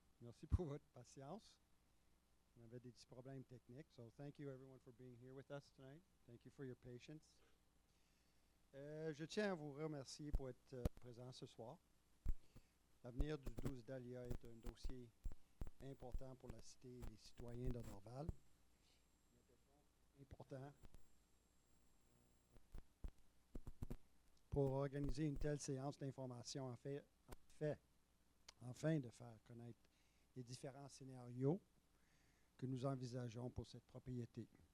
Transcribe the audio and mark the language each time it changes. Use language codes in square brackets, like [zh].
[fr] Merci pour votre patience. On avait des petits problèmes techniques. [en] So thank you everyone for being here with us tonight. Thank you for your patience. [fr] Je tiens à vous remercier pour être présent ce soir. L'avenir du 12 Dahlia est un dossier important pour la cité et les citoyens de Dorval. Important pour organiser une telle séance d'information afin de faire connaître les différents scénarios que nous envisageons pour cette propriété.